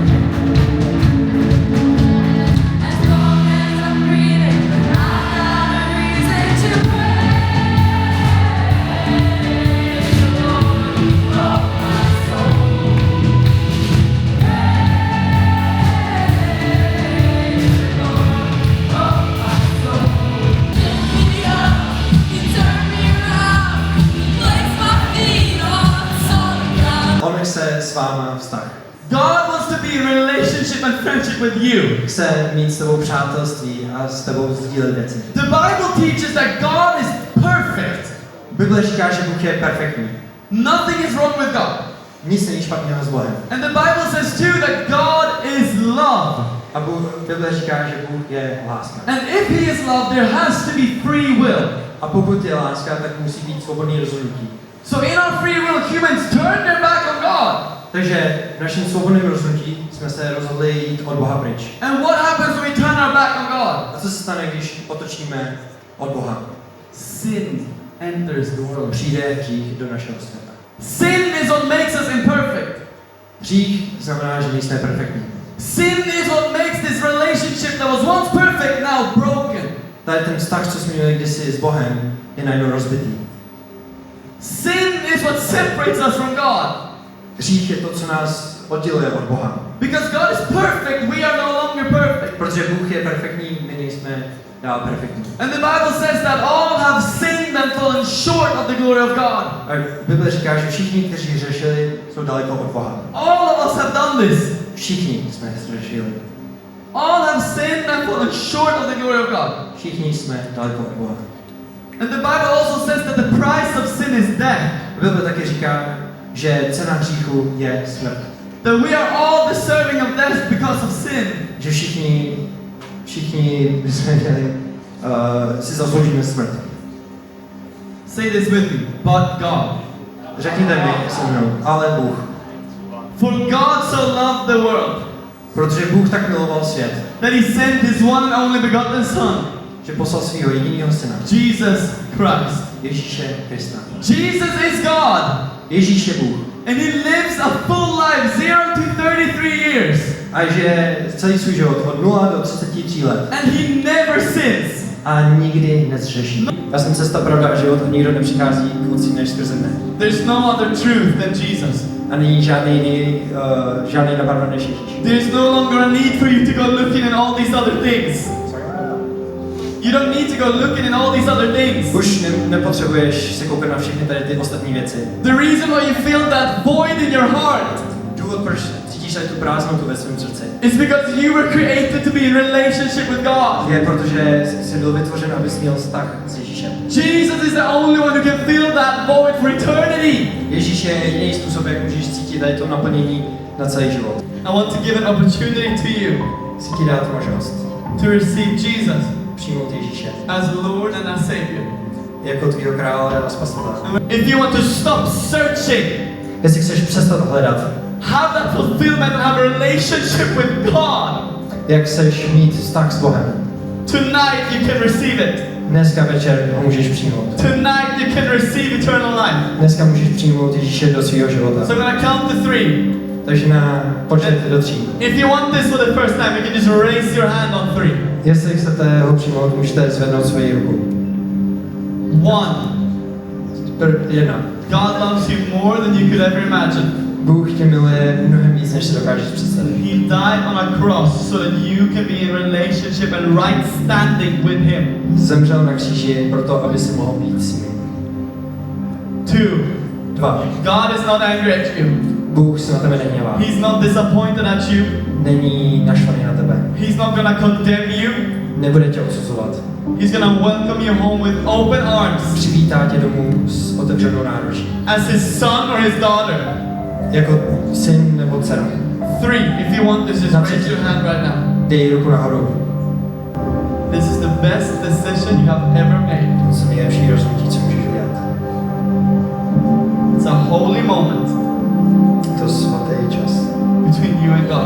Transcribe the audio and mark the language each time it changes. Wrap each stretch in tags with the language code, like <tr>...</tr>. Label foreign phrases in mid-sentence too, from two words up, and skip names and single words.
<en>As long as I'm breathing, I've got a reason to praise the Lord, oh my soul. Praise the Lord, oh my soul. Lift me up, you turn me around, place my feet on solid ground.</en> <cs>On chce s váma vztah.</cs> <en>God wants to be in relationship and friendship with you.</en> <cs>Chce mít s tebou přátelství a s tebou sdílet věci.</cs> <en>The Bible teaches that God is perfect.</en> <cs>Bible říká, že Bůh je perfektní.</cs> <en>Nothing is wrong with God.</en> <cs>Nic není špatného s Bohem.</cs> <en>And the Bible says too that God is love.</en> <cs>A Bible říká, že Bůh je láska.</cs> <en>And if He is love, there has to be free will.</en> <cs>A pokud je láska, tak musí být svobodný rozhodnutí.</cs> <en>So in our free will, humans turn their back on God.</en> <cs>Takže v našem svobodném rozhodnutí jsme se rozhodli jít od Boha pryč.</cs> <en>And what happens when we turn our back on God?</en> <cs>A co se stane, když otočíme od Boha?</cs> <en>Sin enters the world.</en> <cs>Přijde hřích do našeho světa.</cs> <en>Sin is what makes us imperfect.</en> <cs>Hřích znamená, že nejsme perfektní.</cs> <en>Sin is what makes this relationship that was once perfect now broken.</en> <cs>Tady ten vztah, co jsme měli kdysi s Bohem, je najednou rozbitý.</cs> <en>Sin is what separates us from God.</en> <cs>Hřích je to, co nás odděluje od Boha.</cs> <en>Because God is perfect, we are no longer perfect.</en> <cs>Protože Bůh je perfektní, my nejsme dál perfektní.</cs> <en>And the Bible says that all have sinned and fallen short of the glory of God.</en> <cs>A Bible říká, že všichni, kteří hřešili, jsou daleko od Boha.</cs> <en>All of us have done this.</en> <cs>Všichni jsme hřešili.</cs> <en>All have sinned and fallen short of the glory of God.</en> <cs>Všichni jsme daleko od Boha.</cs> <en>And the Bible also says that the price of sin is death.</en> <cs>Bible taky říká, že cena hříchu je smrt.</cs> <en>That we are all deserving of death because of sin.</en> <cs>Že všichni bychom měli, si zasloužíme smrt.</cs> <en>Say this with me. But God.</en> <cs>Řekněte mi se mnou, ale Bůh.</cs> <en>For God so loved the world</en> <cs>Protože Bůh tak miloval svět,</cs> <en>that He sent His one and only begotten Son,</en> <cs>že poslal svého jediného syna,</cs> <en>Jesus Christ.</en> <cs>Ježíše Krista.</cs> <en>Jesus is God.</en> <cs>Ježíš je Bůh.</cs> <en>And He lives a full life, 0 to 33 years.</en> <cs>A že celý svůj život od 0 do 33 let.</cs> <en>And He never sins.</en> <cs>A nikdy nezřeší. Já jsem cesta, pravda a život a nikdo nepřichází k Otci než skrze mne.</cs> <en>There's no other truth than Jesus.</en> <cs>A není žádný jiný, žádný nabarven než Ježíš.</cs> <en>There's no longer a need for you to go looking in all these other things. You don't need to go looking in all these other things.</en> <cs>Už nepotřebuješ se koukat na všechny tady ty ostatní věci.</cs> <en>The reason why you feel that void in your heart</en> <cs>Důvod, proč cítíš tady tu prázdnotu ve svém srdci,</cs> <en>is because you were created to be in relationship with God.</en> <cs>je protože jsi byl vytvořen, abys měl vztah s Ježíšem.</cs> <en>Jesus is the only one who can fill that void for eternity.</en> <cs>Ježíš je jediný způsob, jak můžeš cítit tady to naplnění na celý život.</cs> <en>I want to give an opportunity to you</en> <cs>Chci ti dát možnost</cs> <en>to receive Jesus</en> <cs>přijmout Ježíše</cs> <en>as Lord and as Savior.</en> <cs>jako tvýho krále a spasitele.</cs> <en>If you want to stop searching,</en> <cs>Jestli chceš přestat hledat,</cs> <en>have that fulfillment and have a relationship with God,</en> <cs>jak chceš mít vztah s Bohem,</cs> <en>tonight you can receive it.</en> <cs>Dneska večer ho můžeš přijmout.</cs> <en>Tonight you can receive eternal life.</en> <cs>Dneska můžeš přijmout Ježíše do svého života.</cs> <en>So I'm gonna count to 3.</en> <cs>Takže na počet do 3.</cs> <en>If you want this for the first time, you can just raise your hand on 3.</en> <cs>Jestli chcete ho přijmout, můžete zvednout svoji ruku. 1.</cs> <en>God loves you more than you could ever imagine.</en> <cs>Bůh tě miluje mnohem víc, než si dokážeš představit.</cs> <en>He died on a cross so that you can be in relationship and right standing with Him.</en> <cs>Zemřel na kříži proto, aby si mohl být s ním. 2.</cs> <en>God is not angry at you.</en> <cs>Bůh se na tebe nehněvá.</cs> <en>He's not disappointed at you.</en> <cs>Není naštvaný na tebe.</cs> <en>He's not gonna condemn you.</en> <cs>Nebude tě odsuzovat.</cs> <en>He's gonna welcome you home with open arms.</en> <cs>Přivítá tě domů s otevřenou náručí.</cs> <en>As his son or his daughter.</en> <cs>Jako syn nebo dcera. 3.</cs> <en>If you want this, just raise your hand right now.</en> <cs>Dej ruku nahoru.</cs> <en>This is the best decision you have ever made.</en> <cs>To je nejlepší rozhodnutí, co můžeš udělat.</cs> <en>It's a holy moment</en> <cs>To je svatý čas.</cs> <en>between you and God.</en>